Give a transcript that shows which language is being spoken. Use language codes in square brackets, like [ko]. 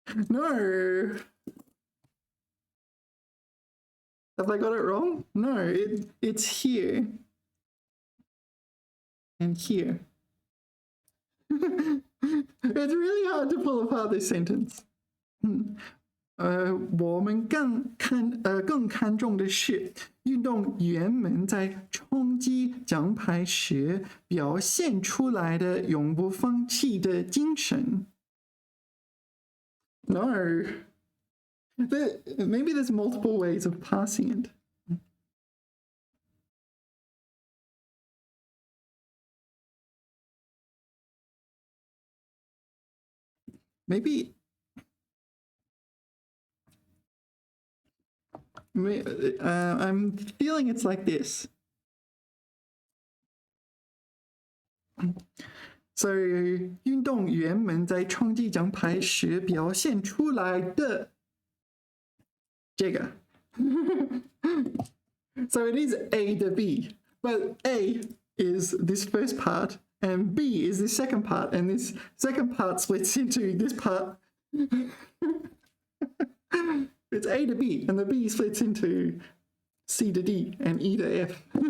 [en] No. Have I got it wrong? No, it's here and here. It's really hard to pull apart this sentence. [zh] 我们更看重的是运动员们在冲击奖牌时表现出来的永不放弃的精神。 [en] No, maybe there's multiple ways of passing it. Maybe I'm feeling it's like this. [zh] So 运动员们在冲击奖牌时表现出来的这个。 [en] So it is A to B, but A is this first part and B is the second part, and this second part splits into this part. It's A to B, and the B splits into C to D and E to F.